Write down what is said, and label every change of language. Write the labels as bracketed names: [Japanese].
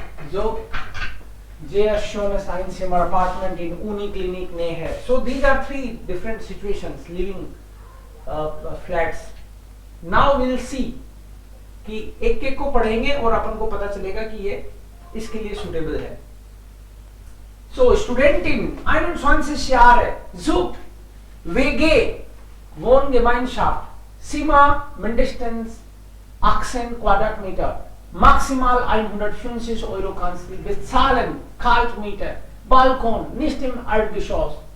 [German] So, sehr schönes Einzimmer Apartment in Uniklinik Nähe. [English] So these are three different situations, living flats. Now we'll see [Hindi] कि एक एक को पढ़ेंगे और अपन को पता चलेगा कि ये इसके लिए सुटेबल है. [German] So Studentin 21 Jahre sucht WG Wohngemeinschaft Zimmer mindestens 18 Quadratmeter, maximal 150 Euro kannst du bezahlen, Kaltmiete, Balkon, nicht im Erdgeschoss.